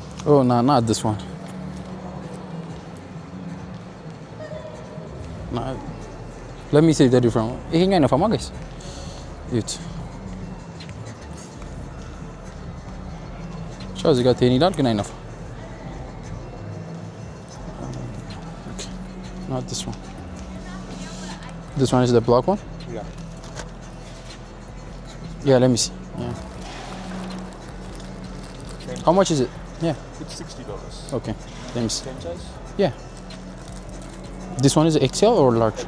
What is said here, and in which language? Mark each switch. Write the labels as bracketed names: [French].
[English] Oh no, not this one. No. Let me see the different one. [Amharic] ይሄኛው አይነፋማ guys. እዩት። ቻው እዚህ ጋር ቴን ይላል ግን አይነፋ። Okay. [English] Not this one. This one is the black one? Yeah. Yeah, let me see. Yeah. How much is it? Yeah. It's $60. Okay. Let me see. Same size? Yeah. This one is XL or large?